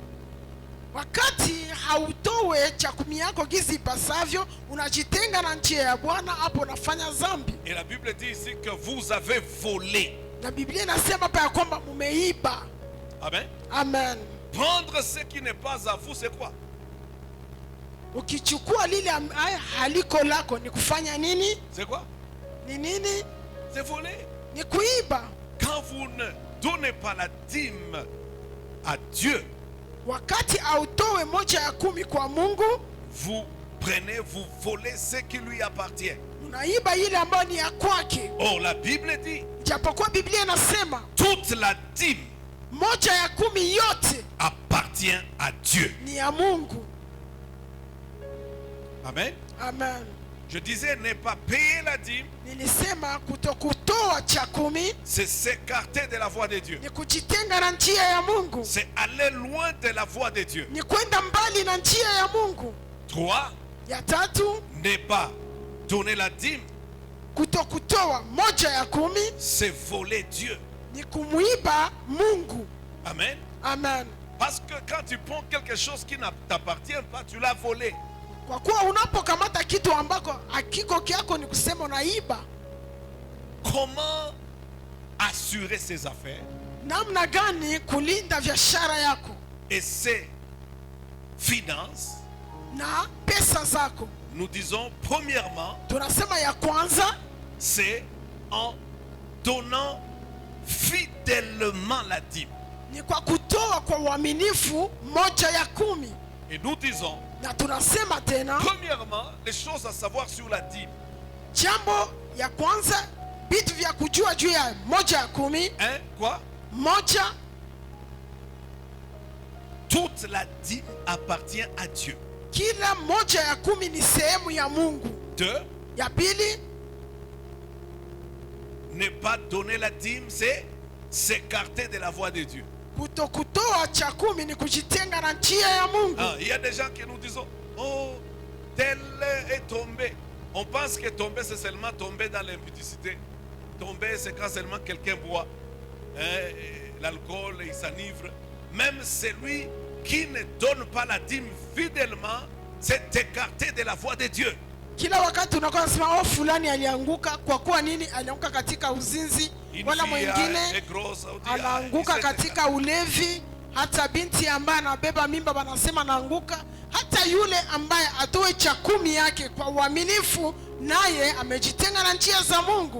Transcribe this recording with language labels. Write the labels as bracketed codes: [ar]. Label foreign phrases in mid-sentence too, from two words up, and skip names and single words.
[sw] Wakati hautowe cha 10 yako gizi ipasavyo, unajitenga na njia ya Bwana, hapo unafanya dhambi. [fr] Et la Bible dit ici que vous avez volé. [sw] Na Biblia inasema hapa ya kwamba mumeiba. [fr] Amen. [sw] Amen. [fr] Prendre ce qui n'est pas à vous, c'est quoi? [sw] Ukichukua lile haliko lako ni kufanya nini? [fr] C'est quoi? [sw] Ni nini? [fr] C'est voler. [sw] Ni kuiba. [fr] Quand vous ne donnez pas la dîme à Dieu, [sw] Wakati autowe moja ya 10 kwa Mungu, [fr] vous prenez, vous volez ce qui lui appartient. [sw] unaiba ile ambayo ni ya kwake. [fr] Or, la Bible dit, [sw] Japokuwa Biblia inasema [fr] toute la dîme [sw] moja ya 10 yote [fr] appartient à Dieu. [sw] ni ya Mungu. [fr] Amen. [sw] Amen. [fr] Je disais, ne pas payer la dîme, [sw] Nilisema kutokutoa cha 10 [fr] c'est s'écarter de la voie de Dieu. [sw] ni kujitenga na njia ya Mungu, [fr] C'est aller loin de la voie de Dieu. [sw] ni kwenda mbali na njia ya Mungu. [fr] 3. [sw] Ya 3, [fr] Ne pas donner la dîme, [sw] kutokutoa moja ya 10 [fr] c'est voler Dieu. [sw] ni kumuiba Mungu. [fr] Amen. [sw] Amen. [fr] Parce que quand tu prends quelque chose qui ne t'appartient pas, tu l'as volé. [sw] Kwa kuwa unapokamata kitu ambako hakiko kyako, ni kusema unaiba. [fr] Comment assurer ses affaires [sw] Namna gani kulinda biashara yako [fr] et ses finances? [sw] na pesa zako? [fr] Nous disons, premièrement, [sw] Tunasema ya kwanza [fr] c'est en donnant fidèlement la dîme. [sw] ni kwa kutoa kwa uaminifu moja ya 10. [fr] Et nous disons, [sw] Na tunasema tena, [fr] premièrement, les choses à savoir sur la dîme. [sw] jambo ya kwanza, vitu vya kujua juu ya moja ya 10. [fr] Hein? Quoi? [sw] Moja, [fr] Toute la dîme appartient à Dieu. [sw] kila moja ya 10 ni sehemu ya Mungu. [fr] 2. [sw] Ya pili, [fr] Ne pas donner la dîme, c'est s'écarter de la voie de Dieu. [sw] kutokutoa cha 10 ni kujitenga na njia ya Mungu. [fr] Ah, il y a des gens qui nous disent, oh, tel est tombé. On pense que tomber, c'est seulement tomber dans l'impudicité. Tomber, c'est quand seulement quelqu'un boit. l'alcool, il s'enivre. Même celui qui ne donne pas la dîme fidèlement s'est écarté de la voie de Dieu. [sw] Kila wakati unakuwa unasema oh, fulani alianguka. Kwa kuwa nini? Alianguka katika uzinzi. Wala mwingine anaanguka katika ulevi. Hata binti ambaye anabeba mimba wanasema anaanguka. Hata yule ambaye atoe cha 10 yake kwa uaminifu, naye amejitenga na njia za Mungu.